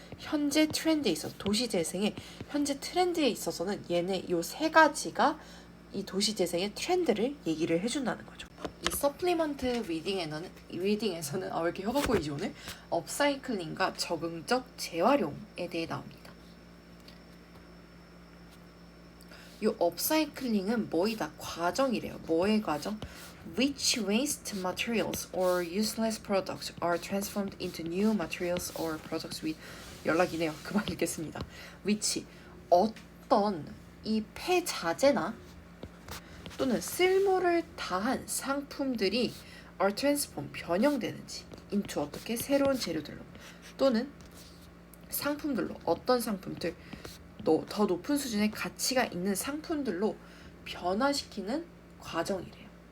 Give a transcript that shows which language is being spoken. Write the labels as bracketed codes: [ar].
[ko] 현재 트렌드에 있어서, 도시 재생의 현재 트렌드에 있어서는 얘네 요 세 가지가 이 도시 재생의 트렌드를 얘기를 해준다는 거죠. 이 서플리먼트 리딩에서는 왜 이렇게 혀가 꼬이지 오늘? 업사이클링과 적응적 재활용에 대해 나옵니다. 이 업사이클링은 뭐이다? 과정이래요. 뭐의 과정? [en] Which waste materials or useless products are transformed into new materials or products with, [ko] 연락이네요. 그만 읽겠습니다. which, 어떤 이 폐자재나 또는 쓸모를 다한 상품들이 [en] are transformed, [ko] 변형되는지 into, 어떻게? 새로운 재료들로 또는 상품들로, 어떤 상품들, 더 높은 수준의 가치가 있는 상품들로 변화시키는 과정이래요.